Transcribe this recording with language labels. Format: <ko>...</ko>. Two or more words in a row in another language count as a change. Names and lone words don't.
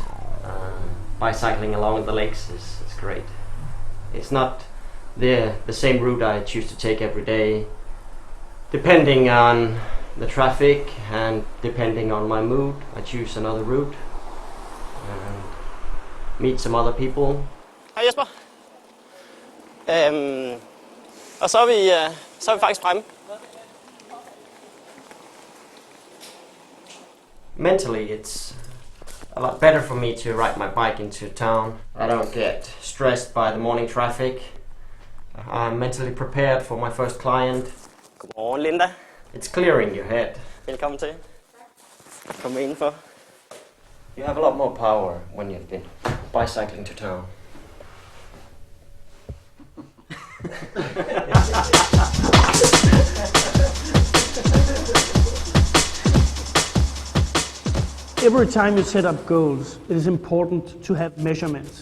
<en>Bicycling along the lakes is great. It's not the same route I choose to take every day. Depending on the traffic and depending on my mood, I choose another route and meet some other people.</en> <da>Hej Jesper. Og så er vi faktisk fremme.</da> <en>Mentally, it's a lot better for me to ride my bike into town. I don't get stressed by the morning traffic. I'm mentally prepared for my first client.</en> <da>Godmorgen Linda.</da> <en>It's clearing your head.</en> <da>Velkommen til. Kom indenfor.</da> <en>You have a lot more power when you've been bicycling to town. Every time you set up goals, it is important to have measurements.</en>